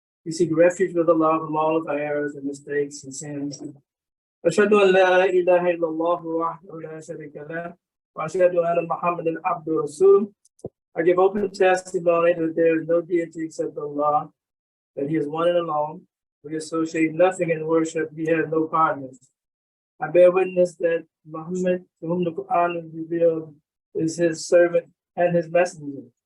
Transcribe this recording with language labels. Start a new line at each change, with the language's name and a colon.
English: We seek refuge with Allah from all of our errors and mistakes and sins.
Arabic: أشهد أن لا إله إلا الله وحده لا شريك له وأشهد أن محمدا عبده ورسوله.
English: I give open testimony that there is no deity except Allah, that He is one and alone. We associate nothing in worship. He has no partners. I bear witness that Muhammad, to whom the Quran is revealed, is His servant and His messenger.